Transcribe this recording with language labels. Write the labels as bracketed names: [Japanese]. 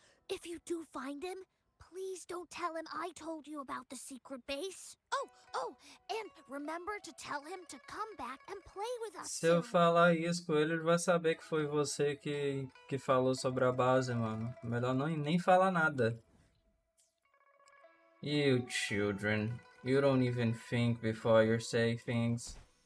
[English] If you do find him, please don't tell him I told you about the secret base. Oh, and remember to tell him to come back and play with us [Portuguese] Se eu [English] soon. [Portuguese] falar isso com ele, ele vai saber que foi você que falou sobre a base, mano. Melhor não, nem falar nada. [English] You children, you don't even think before you say things.